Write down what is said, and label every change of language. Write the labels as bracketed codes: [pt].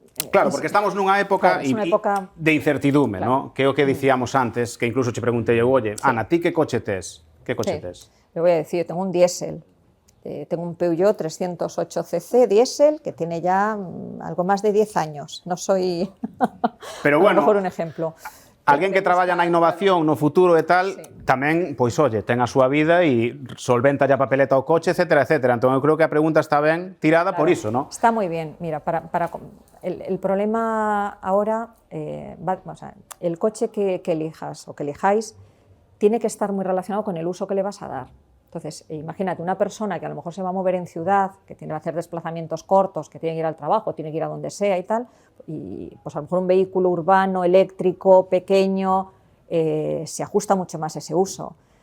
[gl] Claro, porque estamos nunha época, de incertidume, claro. ¿no? Que é o que dicíamos antes, que incluso che preguntei eu, oye, Ana, ti que coche tes? Que coche tes? [es] Le voy a decir, tengo un diésel. Tengo un Peugeot 308cc diésel que tiene ya algo más de 10 años. No soy pero bueno, a lo mejor un ejemplo. [gl] Alguén que traballa na innovación, no futuro e tal, tamén, pois, oye, ten a súa vida e solventa ya papeleta o coche, etcétera, etcétera. Entón, eu creo que a pregunta está ben tirada por iso, ¿no? Está moi bien. [es] Mira, el problema ahora, o sea, el coche que elijas o que elijáis tiene que estar muy relacionado con el uso que le vas a dar. Entonces, imagínate una persona que a lo mejor se va a mover en ciudad, que tiene que hacer desplazamientos cortos, que tiene que ir al trabajo, tiene que ir a donde sea y tal, y pues a lo mejor un vehículo urbano, eléctrico, pequeño, se ajusta mucho más a ese uso.